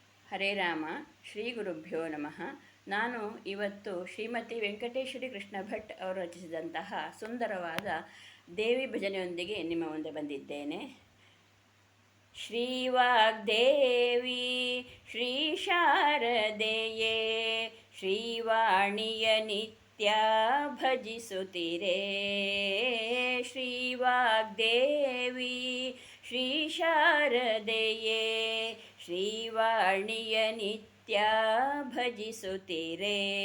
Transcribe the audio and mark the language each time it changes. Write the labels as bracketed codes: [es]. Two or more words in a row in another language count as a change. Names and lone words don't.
[sa] ಹರೇ ರಾಮ. ಶ್ರೀ ಗುರುಭ್ಯೋ ನಮಃ. [kn] ನಾನು ಇವತ್ತು ಶ್ರೀಮತಿ ವೆಂಕಟೇಶ್ವರಿ ಕೃಷ್ಣ ಭಟ್ ಅವರು ರಚಿಸಿದಂತಹ ಸುಂದರವಾದ ದೇವಿ ಭಜನೆಯೊಂದಿಗೆ ನಿಮ್ಮ ಮುಂದೆ ಬಂದಿದ್ದೇನೆ. ಶ್ರೀವಾಗ್ದೇವಿ ಶ್ರೀ ಶಾರದೆಯೇ ಶ್ರೀವಾಣಿಯ ನಿತ್ಯ ಭಜಿಸುತ್ತಿರೆ. ಶ್ರೀವಾಗ್ದೇವಿ ಶ್ರೀ ಶಾರದೆಯೇ ಶ್ರೀವಾಣಿಯ ನಿತ್ಯ ಭಜಿಸುತ್ತಿರೆ.